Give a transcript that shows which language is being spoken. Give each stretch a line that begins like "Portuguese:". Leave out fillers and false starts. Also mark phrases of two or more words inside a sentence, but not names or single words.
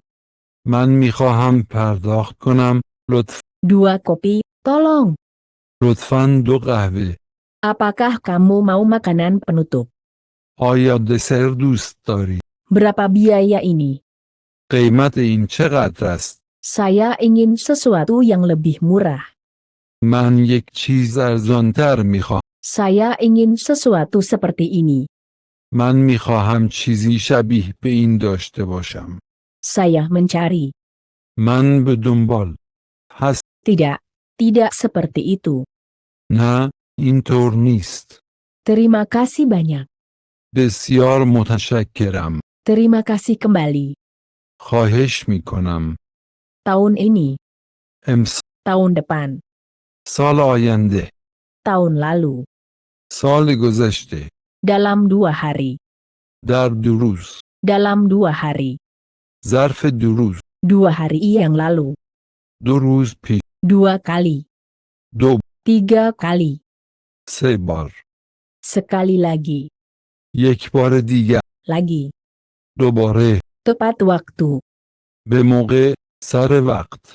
Persian: من می خواهم پرداخت کنم. لطفاً.
Indonesian: 2 kopi, tolong.
Persian: لطفاً 2 قهوه.
Indonesian: Apakah kamu mau makanan penutup?
Persian: آیا دسر دوست دارید؟
Indonesian: Berapa biaya ini?
Persian: قیمت این چقدر است؟
Indonesian: Saya ingin sesuatu yang lebih murah.
Persian: من یک چیز ارزانتر می خواهم.
Indonesian: Saya ingin sesuatu seperti ini.
Persian: من می خواهم چیزی شبیه به این داشته باشم.
Indonesian: Saya mencari.
Persian: من به دنبال هست.
Indonesian: Tidak seperti itu.
Persian: نه اینطور نیست.
Indonesian: Terima kasih banyak.
Persian: بسیار متشکرم.
Indonesian: Terima kasih kembali.
Persian: خواهش می کنم.
Indonesian: Tahun ini, tahun depan,
Persian: سال آینده.
Indonesian: tahun lalu,
Persian: سال گذشته.
Indonesian: dalam 2 hari,
Persian: در 2 روز.
Indonesian: dalam 2 hari,
Persian: ظرف 2 روز.
Indonesian: 2 hari yang lalu,
Persian: 2 روز پیش.
Indonesian: 2 kali, 2 3 kali,
Persian: 3 بار.
Indonesian: sekali lagi,
Persian: 1 بار دیگر.
Indonesian: lagi,
Persian: دوباره.
Indonesian: tepat waktu.
Persian: به موقع. سر وقت.